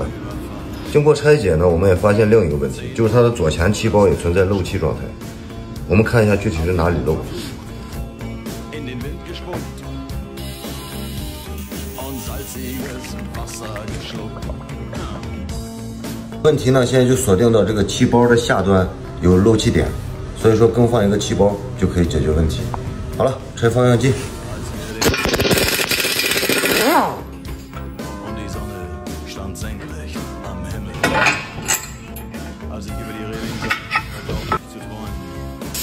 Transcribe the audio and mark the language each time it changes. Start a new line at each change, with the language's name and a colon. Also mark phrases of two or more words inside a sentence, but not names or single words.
Chinese: 经过拆解呢，我们也发现另一个问题，就是它的左前气包也存在漏气状态。我们看一下具体是哪里漏。
German: In den Wind gespuckt und salziges Wasser geschluckt.
Chinese: 问题呢，现在就锁定到这个气包的下端有漏气点，所以说更换一个气包就可以解决问题。好了，拆方向机。
German: Und die Sonne stand senkrecht am Himmel. Als ich über die Reling sah, glaubte ich zu träumen.